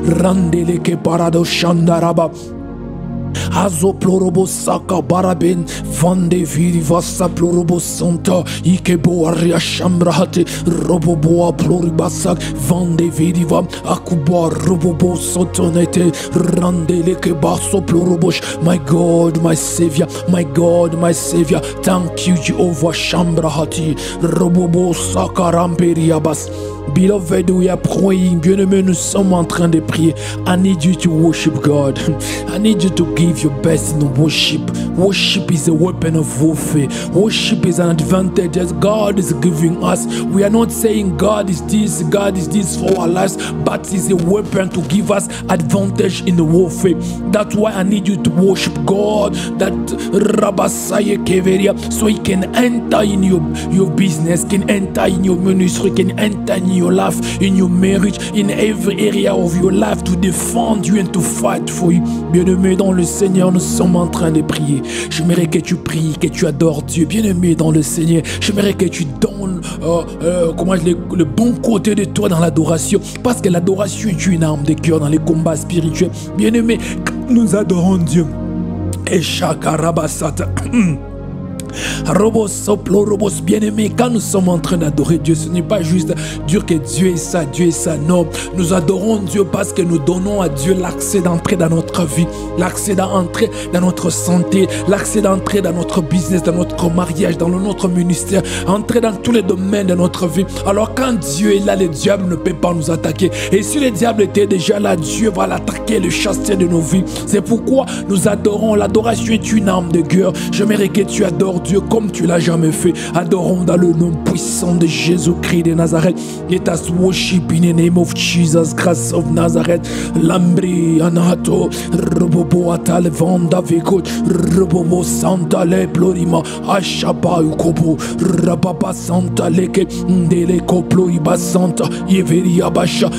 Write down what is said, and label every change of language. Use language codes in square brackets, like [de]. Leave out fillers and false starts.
[en] Randele ke parado Shandaraba. Azo plorobo saka barabin vande viri vasa plorobo santa ikebo aria shambrahate roboboa ploribasak vande viri va akuba robobo sotonete randele ke baso plorobosh. My God, my Savior, my God, my Savior. Thank you Jehovah Shambrahati robobo saka ramperiabas. Beloved, we are praying. [fr] Bien-aimé, nous sommes en train de prier. [en] I need you to worship God. I need you to give your best in worship. Worship is a weapon of warfare. Worship is an advantage that God is giving us. We are not saying God is this for our lives, but it's a weapon to give us advantage in the warfare. That's why I need you to worship God, that Rabasaye Keveria, so He can enter in your business, can enter in your ministry, can enter in your life, in your marriage, in every area of your life, to defend you and to fight for you. [fr] Bien-aimé dans le Seigneur, nous sommes en train de prier. J'aimerais que tu pries, que tu adores Dieu. Bien-aimé dans le Seigneur, j'aimerais que tu donnes le bon côté de toi dans l'adoration, parce que l'adoration est une arme de cœur dans les combats spirituels. Bien-aimé, nous adorons Dieu. Et chakarabasata. Robos, soplo, robos, bien-aimés, quand nous sommes en train d'adorer Dieu, ce n'est pas juste dire que Dieu est ça, Dieu est ça. Non, nous adorons Dieu parce que nous donnons à Dieu l'accès d'entrer dans notre vie, l'accès d'entrer dans notre santé, l'accès d'entrer dans notre business, dans notre mariage, dans notre ministère, entrer dans tous les domaines de notre vie. Alors quand Dieu est là, le diable ne peut pas nous attaquer. Et si le diable était déjà là, Dieu va l'attaquer, le chasser de nos vies. C'est pourquoi nous adorons. L'adoration est une arme de guerre. J'aimerais que tu adores Dieu comme tu l'as jamais fait. Adorons dans le nom puissant de Jésus-Christ de Nazareth. [en] Let us worship in the name of Jesus Christ of Nazareth. Lambri anato robobo atal vanda vekot robobo santa le plorima ashaba ukobo rababa santa leke ndele koplo iba santa yeveri abasha.